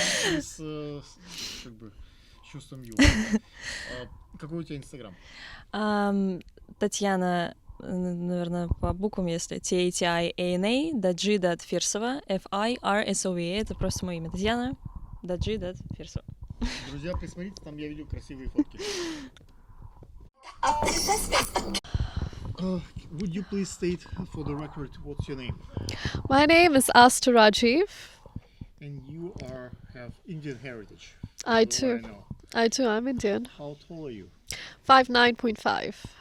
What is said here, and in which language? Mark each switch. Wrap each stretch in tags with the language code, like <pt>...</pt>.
<ru>И с как бы чувством юмора. Какой у тебя Инстаграм? Татьяна, наверное, по буквам, если Tatiana.G.Firsova, Firsova, это просто мое имя. Татьяна .G.Firsova. Друзья, присмотрите, там я видел красивые фотки.</ru> <en>Would you please state for the record what's your name? My name is Asta Rajiv. And you have Indian heritage. I too. I'm Indian. How tall are you? 5'9.5".</en>